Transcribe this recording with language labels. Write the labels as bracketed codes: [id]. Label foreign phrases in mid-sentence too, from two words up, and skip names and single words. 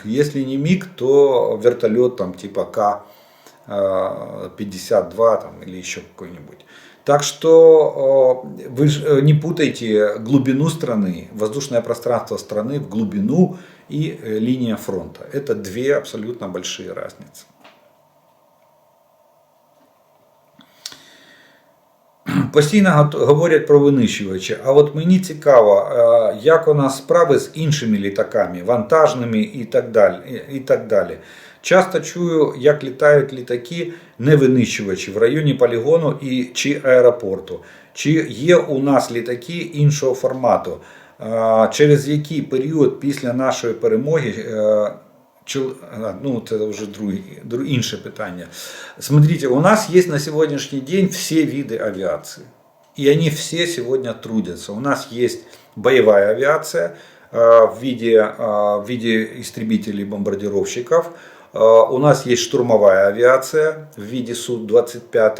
[ru] Если не МиГ, то вертолет там, типа К-52 там, или еще какой-нибудь. Так что вы не путайте глубину страны, воздушное пространство страны в глубину и линия фронта. Это две абсолютно большие разницы. [uk] Постійно говорять про винищувачі, а от мені цікаво, як у нас справи з іншими літаками, вантажними і так далі. Часто чую, як літають літаки не винищувачі в районі полігону чи аеропорту. Чи є у нас літаки іншого формату, через який період після нашої перемоги, ну [ru] это уже [uk] інше питання. [ru] Смотрите, у нас есть на сегодняшний день все виды авиации. И они все сегодня трудятся. У нас есть боевая авиация в виде истребителей-бомбардировщиков. У нас есть штурмовая авиация в виде Су-25.